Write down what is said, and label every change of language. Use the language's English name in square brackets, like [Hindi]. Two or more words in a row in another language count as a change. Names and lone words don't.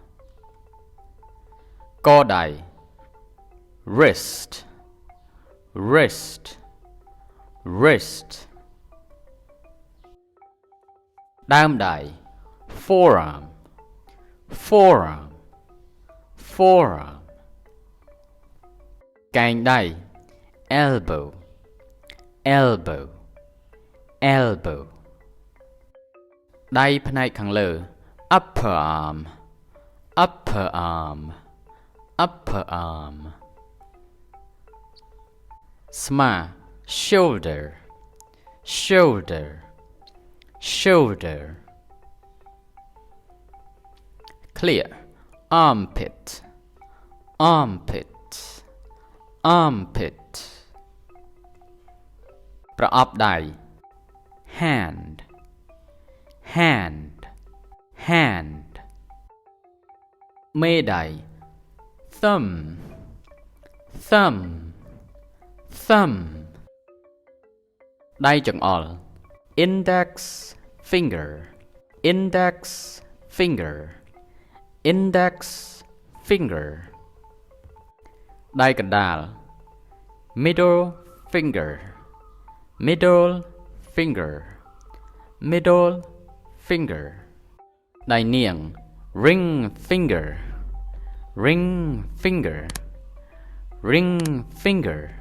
[English] កដៃ wrist wrist wrist ដើមដៃ forearm forearm forearm កែងដៃ elbow elbow elbow [Khmer] ដៃផ្នែកខាងលើ [English] upper arm upper arm upper arm ស្មា shoulder shoulder shoulder clear armpit armpit armpit ប្រអប់ដៃ hand hand hand មេដៃ thumb thumb thumb ដៃចង្អុល index finger index finger index finger ដៃកណ្ដាល middle finger middle finger middle finger ដៃនាង ring finger ring finger ring finger